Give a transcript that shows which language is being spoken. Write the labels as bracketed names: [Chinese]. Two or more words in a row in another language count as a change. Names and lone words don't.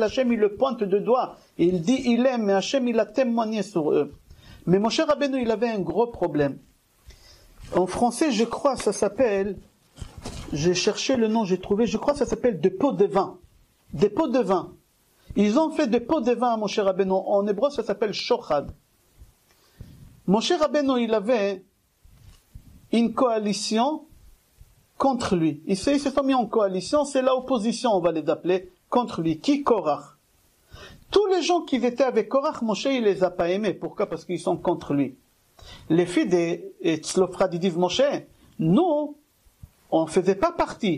[French] Hachem, il le pointe de doigt. Il dit, il aime, mais Hachem, il a témoigné sur eux. Mais Moshe Rabbeinu, il avait un gros problème. En français, je crois, ça s'appelle, j'ai cherché le nom, j'ai trouvé, je crois que ça s'appelle des pots de vin. Des pots de vin. Ils ont fait des pots de vin à Moshe Rabbeinu. En hébreu, ça s'appelle shochad. Moshe Rabbeinu, il avait une coalition contre lui. Ils se sont mis en coalition, c'est l'opposition, on va les appeler, contre lui. Qui? Korach. Tous les gens qui étaient avec Korach, Moshe, il les a pas aimés. Pourquoi? Parce qu'ils sont contre lui. Les filles des Tzlofrad, ils disent, Moshe, nous, on ne faisait pas partie.